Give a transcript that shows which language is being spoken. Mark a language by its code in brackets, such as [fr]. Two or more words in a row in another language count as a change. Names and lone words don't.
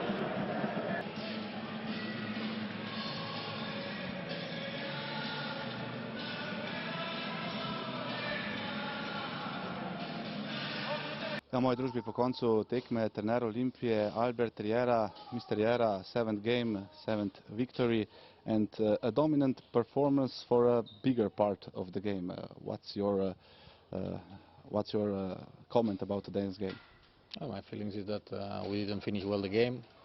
[sl] Na moji družbi po koncu tekme trener Olimpije Albert Riera. [en] Mr. Riera, 7th game, 7th victory and a dominant performance for a bigger part of the game. What's your comment about today's game? My feelings is that we didn't finish well the game.